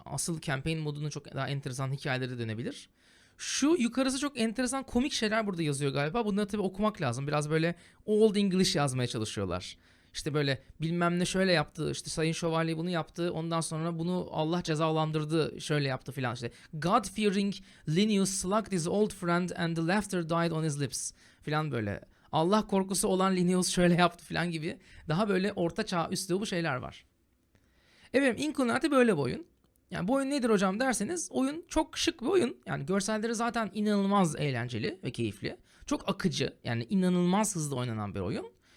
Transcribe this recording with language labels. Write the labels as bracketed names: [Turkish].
[Turkish] Asıl campaign modunun çok daha enteresan hikayeleri dönebilir. Şu yukarısı çok enteresan komik şeyler burada yazıyor galiba. Bunları tabii okumak lazım. Biraz böyle Old English yazmaya çalışıyorlar. İşte böyle bilmem ne şöyle yaptı, işte Sayın Şövalye bunu yaptı, ondan sonra bunu Allah cezalandırdı, şöyle yaptı filan işte. [English] God-fearing Linnaeus slugged his old friend and the laughter died on his lips [Turkish] filan böyle. Allah korkusu olan Linnaeus şöyle yaptı filan gibi daha böyle orta çağ üslubu şeyler var. Evet, Inkunati böyle bir oyun. Yani bu oyun nedir hocam derseniz oyun çok şık bir oyun. Yani görselleri zaten inanılmaz eğlenceli ve keyifli. Çok akıcı, yani inanılmaz hızlı oynanan bir oyun.